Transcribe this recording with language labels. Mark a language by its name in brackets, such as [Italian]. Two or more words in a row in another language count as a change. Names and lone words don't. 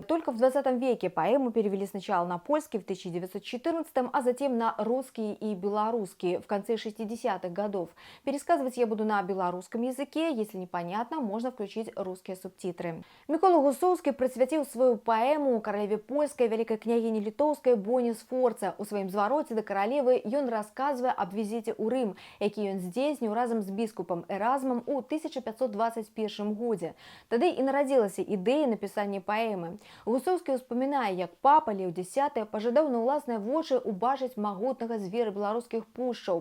[Russian] Только в 20 веке поэму перевели сначала на польский в 1914, а затем на русский и белорусский в конце 60-х годов. Пересказывать я буду на белорусском языке. Если непонятно, можно включить русские субтитры. Микола Гусовский присвятил свою поэму королеве польской, великой княгине литовской Боне Сфорца. [Belarusian] У своим звороте да каралевы ён расказвае аб візіце ў Рым, які ён здзейсніў разам з біскупам Эразмам у 1521 годзе. Тады і нарадзілася ідэя напісання паэмы. Гусовскі ўспамінае, як папа Леў X пажадаў на ўласныя вочы убачыць магутнага звера беларускіх пушчаў.